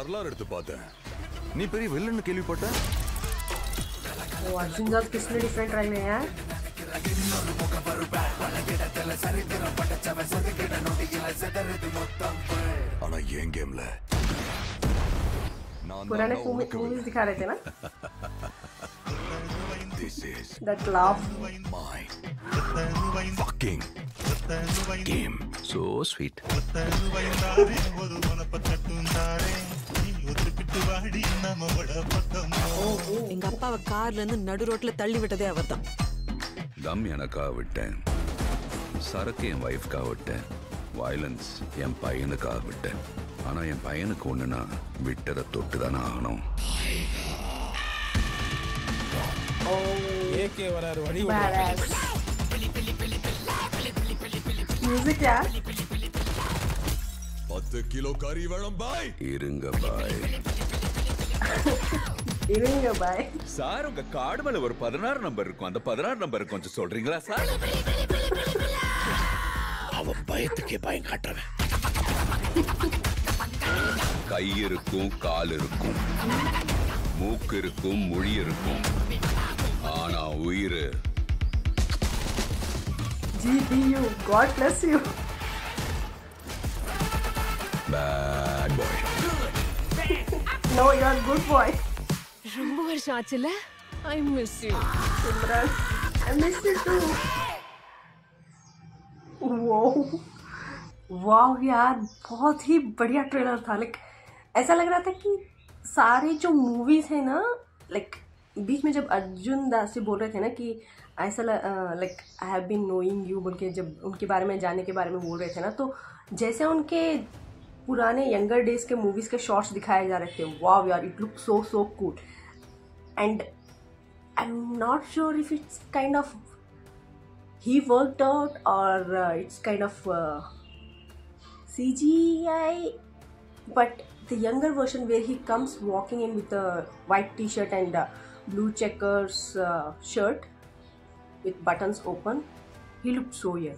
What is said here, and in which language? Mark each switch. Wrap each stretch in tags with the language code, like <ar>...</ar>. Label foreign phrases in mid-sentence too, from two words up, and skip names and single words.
<ta>வரலாறு எடுத்து பார்த்தேன். நீ பெரிய வில்லன் கேள்விப்பட்ட?</ta> <hi>वो अर्जुन दास किसने डिफरेंट रहे हैं यार।</hi> <ta>ஆனா ஏன் கேம்ல</ta> <hi>पुराने मूवीज दिखा रहे थे ना।</hi> <en>This is That laugh. my fucking game. So sweet.</en> <ta>எங்க அப்பாவை கார்ல இருந்து நடு ரோட்ல தள்ளி விட்டதே அவர்தான். தம் எனக்காக விட்டேன், சரக்கு என் வைஃப்காக விட்டேன், வயலன்ஸ் என் பையனுக்காக விட்டேன். ஆனா என் பையனுக்கு ஒண்ணுனா விட்டதை தொட்டு தானே ஆகணும்.</ta> <hi>म्यूजिक क्या</hi> <ta>10 கிலோ கறி வேணும் பாய். இருங்க பாய். இருங்க பாய். சார் உங்க கார்டு மேல ஒரு 16 நம்பர் இருக்கும், அந்த 16 நம்பர் கொஞ்சம் சொல்றீங்களா சார்? அவன் பயத்துக்கே பயம் காட்டுறவன். கை இருக்கும், கால் இருக்கும், மூக்கு இருக்கும், மொழி இருக்கும், ஆனா உயிர்.</ta> <en>GBU, God bless you. Bad boy. No, you're a good boy.</en> <ta>ரொம்ப வருஷம் ஆச்சுல.</ta> <en>I miss you. Simran, I miss you too. Wow.</en> <hi>वाह यार, बहुत ही बढ़िया ट्रेलर था। लाइक ऐसा लग रहा था कि सारे जो मूवीज है ना, लाइक बीच में जब अर्जुन दास जी बोल रहे थे ना कि ऐसा लाइक</hi> <en>I have been knowing you</en> <hi>बोल के, जब उनके बारे में जानने के बारे में बोल रहे थे ना, तो जैसे उनके पुराने</hi> <en>younger days</en> <hi>के मूवीज के शॉट्स दिखाए जा रहे थे। वाह यार,</hi> <en>It look so cool and I am not sure if it's kind of he worked out और it's kind of CGI, but the younger version where he comes walking in with a white t-shirt and blue checkers shirt with buttons open, he looked so young.</en>